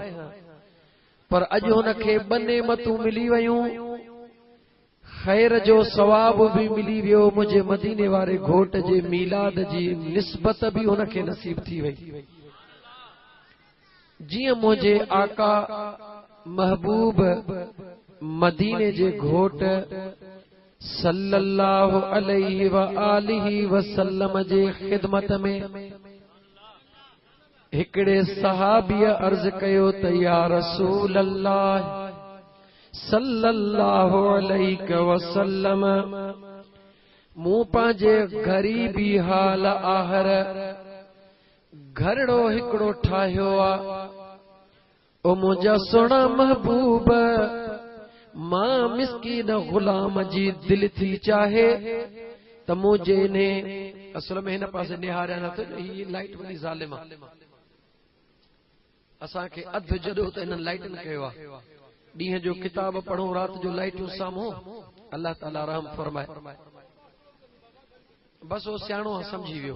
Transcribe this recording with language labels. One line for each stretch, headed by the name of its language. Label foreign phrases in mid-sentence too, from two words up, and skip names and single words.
Sindhi: पर अॼु हुनखे ॿ नेमतूं मिली वयूं, ख़ैर जो सवाब भी मिली वियो, मुझे मदीने वारे घोट जे मीलाद जी निस्बत भी हुनखे नसीब थी वई। जीअं मुझे आका महबूब मदीने जे घोट
Arabic: صلى الله عليه وآله وسلم
Sindhi: जे खिदमत में हिकड़े सहाबीअ अर्ज कयो त
Arabic: يا رسول الله صلى الله عليه وسلم,
Sindhi: मूं पंहिंजे ग़रीबी हाल आहर घरड़ो हिकड़ो ठाहियो आ। ओ मुंहिंजा सोना महबूब, मां मिस्कीन गुलाम जी दिल थी चाहे त मुझे ने असल में हिन पासे निहारिया न त ही लाइट वॾी ज़ालिम आ। असांखे अधु जॾो त हिननि लाइटनि कयो आहे। ॾींहं जो किताब पढ़ूं, रात जो लाइटूं साम्हूं। अल्लाह ताला रहम फरमाए। बस वो सियाणो समझी वियो।